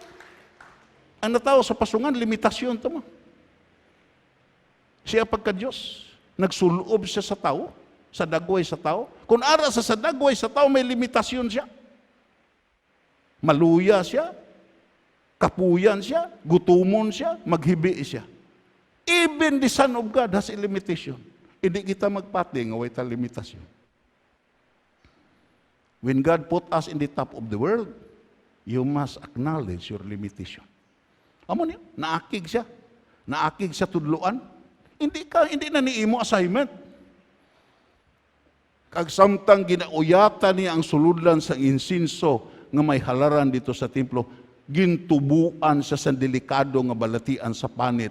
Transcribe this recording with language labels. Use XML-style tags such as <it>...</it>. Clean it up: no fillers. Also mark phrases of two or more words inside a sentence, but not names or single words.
<hil>Ang natao sa pasungan, limitasyon ito mo. Siya pagka-Diyos, nagsulob siya sa tao, sa dagway sa tao. Kung ara sa dagway sa tao, may limitasyon siya. Maluya siya, kapuyan siya, gutumon siya, maghibi siya.</hil> <en>Even the Son of God has a limitation.</en> <hil>Hindi kita magpati nga way ta limitasyon.</hil> <en>When God put us in the top of the world, you must acknowledge your limitation.</en> <hil>Amo niyo, naakig siya. Naakig siya tudluan. Hindi na niimo assignment. Kag samtang ginauyatan niya ang suludlan sa insinso nga may halaran dito sa templo, gintubuan siya sa delikado nga balatian sa panit.</hil>